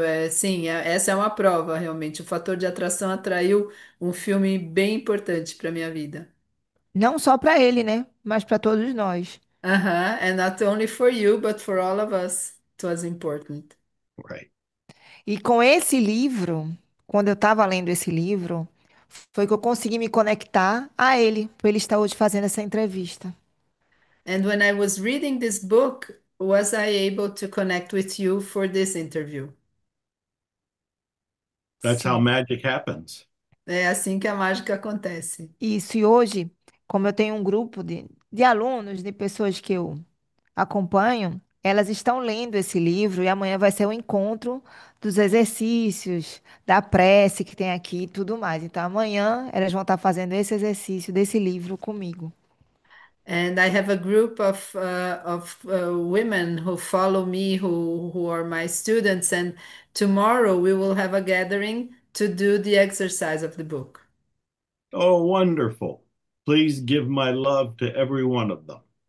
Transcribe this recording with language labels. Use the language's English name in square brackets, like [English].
[Portuguese] Sim, essa é uma prova, realmente. O fator de atração atraiu um filme bem importante para minha vida. Não só para ele, né? Mas para todos nós. Uh-huh. [English] And not only for you, but for all of us. It was important. Right. [Portuguese] E com esse livro, quando eu estava lendo esse livro, foi que eu consegui me conectar a ele, para ele estar hoje fazendo essa entrevista. [English] And when I was reading this book, was I able to connect with you for this interview? That's how [Portuguese] Sim. [English] magic happens. [Portuguese] É assim que a mágica acontece. Isso, e hoje, como eu tenho um grupo de alunos, de pessoas que eu acompanho, elas estão lendo esse livro e amanhã vai ser o encontro dos exercícios, da prece que tem aqui e tudo mais. Então, amanhã elas vão estar fazendo esse exercício desse livro comigo. [English] And I have a group of women who follow me, who are my students. And tomorrow we will have a gathering to do the exercise of the book. Oh, wonderful. Please give my love to every one of them.